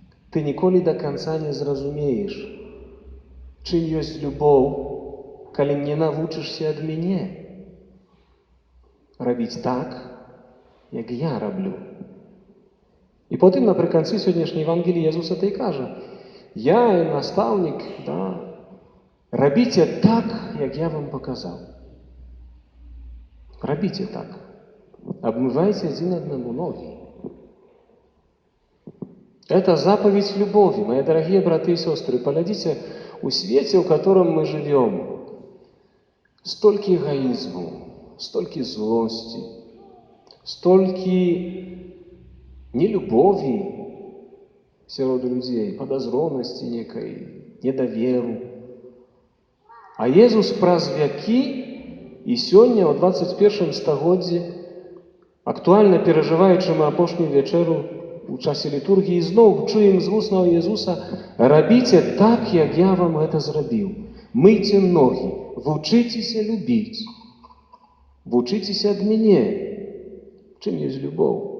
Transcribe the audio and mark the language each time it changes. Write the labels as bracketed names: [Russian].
[Belarusian] Ты ніколі да канца не зразумееш, чым ёсць любоў, калі не навучышся ад мяне рабіць так, як я раблю». І потым напрыканцы сённяшняй Евангеліі Езус это і кажа: «Я, настаўнік, рабіце так, як я вам паказаў. Рабіце так. [Russian] Обмывайте один одному ноги». Это заповедь любови. Мои дорогие братья и сестры, поглядите, у свете, в котором мы живем, столько эгоизму, столько злости, столько нелюбови среди людей, подозронности некой, недоверу. [Belarusian] А Езус праз вякі і сёння, ў 21 стагоддзі, актуальна перажываючы мы апошнюю вечеру у часе літургіі, зноў чуем з вуснаў Езуса: «Рабіце так, як я вам гэта зрабіў. Мыйце ногі, вучыцеся любіць, вучыцеся ад мяне». Чым ёсць любоў?